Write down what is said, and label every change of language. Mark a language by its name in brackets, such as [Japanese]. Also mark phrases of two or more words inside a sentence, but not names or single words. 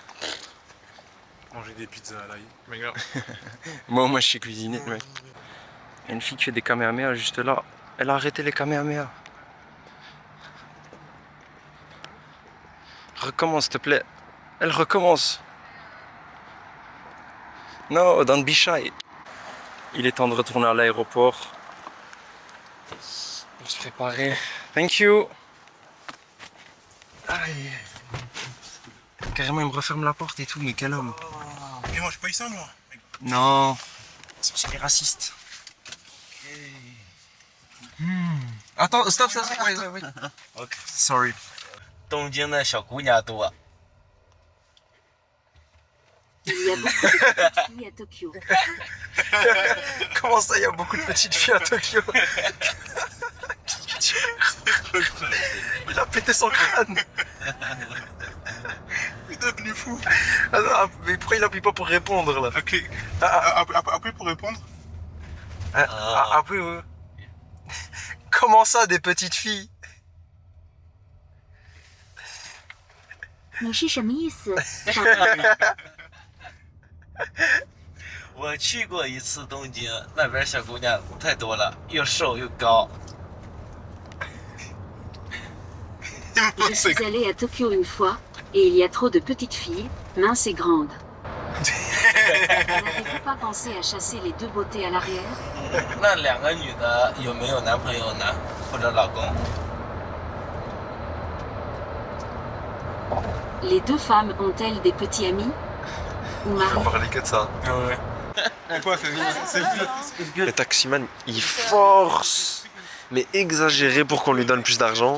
[French] Manger des pizzas à l'ail. Mais gars. Moi, je sais cuisiner, mec. Il y a une fille qui fait des kamehameha juste là. Elle a arrêté les kamehameha. Recommence, s'il te plaît. Elle recommence. [English] No, don't be shy. [French] Il est temps de retourner à l'aéroport. Pour se préparer. [English] Thank you. [French] Aïe. Carrément, il me referme la porte et tout, mais quel homme. Mais moi, je paye ça, moi. Non. C'est les racistes. Attends, [English] stop. Wait. Ok. Sorry. [Chinese] 东京的小姑娘多。 [French] Il y a beaucoup de filles à Tokyo. Comment ça, il y a beaucoup de petites filles à Tokyo? Il a pété son crâne. Il est devenu fou. Attends, mais pourquoi il appuie pas pour répondre là? Ok. Après, pour répondre. Après, ouais. Comment ça, des petites filles? [Chinese] 你是什么意思？我去过一次东京，那边小姑娘太多了，又瘦又高。 [French] Je suis allée à Tokyo une fois, et il y a trop de petites filles, minces et grandes. N'avez-vous pas pensé à chasser les deux beautés à l'arrière? [Chinese] 那两个女的有没有男朋友呢？或者老公？ [French] Les deux femmes ont-elles des petits amis? Ou On maris? parlait que de ça. Ah ouais. Quoi, c'est Le taximan, il force, mais exagéré pour qu'on lui donne plus d'argent.